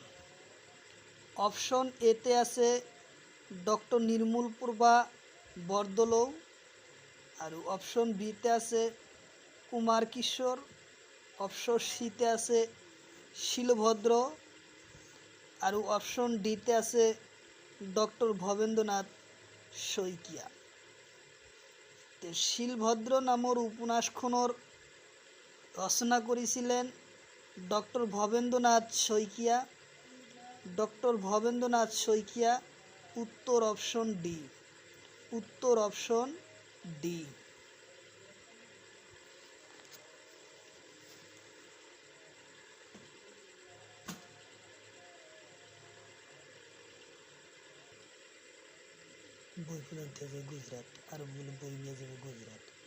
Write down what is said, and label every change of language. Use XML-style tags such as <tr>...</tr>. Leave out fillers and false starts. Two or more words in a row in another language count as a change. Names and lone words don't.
<bn>অপশন এতে আছে ডক্টর নির্মল প্রভা বরদলৈ, আর অপশন বিতে আছে কুমার কিশোর, অপশন সিতে আছে শিলভদ্র, আর অপশন ডিতে আছে ডক্টর ভবেন্দ্রনাথ শইকীয়া।</bn> <as>তো শিলভদ্র নামৰ উপন্যাসখনৰ</as> <bn>রচনা করেছিলেন ডক্টর ভবেন্দ্রনাথ শইকীয়া। ডক্টর ভবেন্দ্রনাথ শইকীয়া। উত্তর অপশন ডি। উত্তর অপশন ডি। বই ফুলাইতে যাবে গুজরাট, আর বই নিয়ে যাবে গুজরাট।</bn>